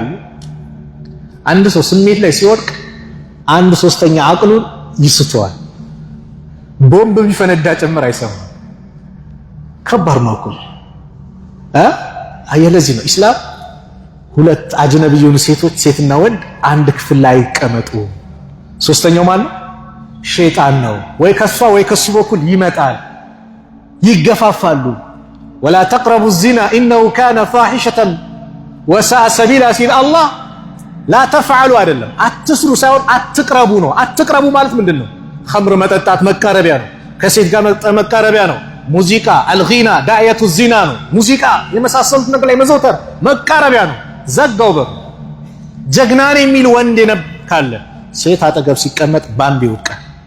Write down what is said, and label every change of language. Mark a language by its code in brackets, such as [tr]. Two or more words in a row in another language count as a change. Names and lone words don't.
[am] አንድ ሰው ስሜት ላይ ሲወድቅ 1/3 አቅሉን ይስተዋል። ቦምብ ቢፈነዳ ጭምር አይሰማም። ከባድ ነው እኮ አየለዚህ ነው ኢስላም ሁለት አጅነብዩን ሴቶች ሴትና ወንድ አንድ ክፍል ላይ ይቀመጡ። ሶስተኛው ማለት ሸይጣን ነው። ወይ ከሷ ወይ ከሱ በኩል ይመጣል፣ ይገፋፋሉ። [ar] ولا تقربوا الزنا انه كان فاحشة وساء سبيلا [am] ሲል አላህ [ar] لا تفعلوا [am] አይደለም አትስሩ ሳይሆን አትቅረቡ ነው። አትቅረቡ ማለት ምንድነው? ኸምር መጠጣት መቃረቢያ ነው። ከሴት ጋር መቃረቢያ ነው። ሙዚቃ [ar] الغناء داعية الزنا [am] ነው። ሙዚቃ የመሳሰሉት ነገር ላይ መዘውተር መቃረቢያ ነው። ዘጋው በር። ጀግናን የሚል ወንድ ካለ ሴት አጠገብ ሲቀመጥ ባንድ ይወድቃል።